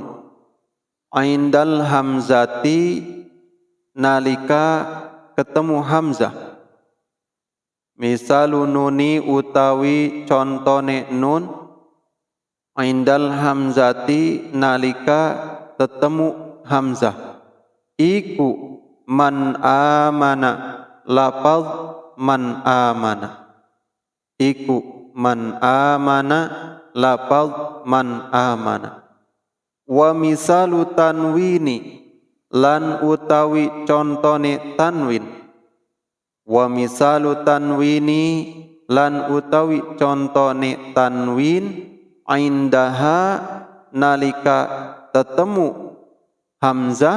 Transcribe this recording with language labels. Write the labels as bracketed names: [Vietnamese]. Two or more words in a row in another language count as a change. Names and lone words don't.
[Arabic] عند الهمزة [Javanese] nalika ketemu hamzah. [Arabic] مثال النون [Javanese] utawi contone nun. [Arabic] عند الهمزة [Javanese] nalika ketemu hamzah. Iku [Arabic] من آمن, [Javanese] lafaz [Arabic] من آمن. [Javanese] Iku [Arabic] من آمن, [Javanese] lafaz [Arabic] من آمن. ومثال التنوين, [Javanese] lan utawi contone tanwin. [Arabic] ومثال التنوين, [Javanese] lan utawi contone tanwin. Indaha nalika tetemu hamzah.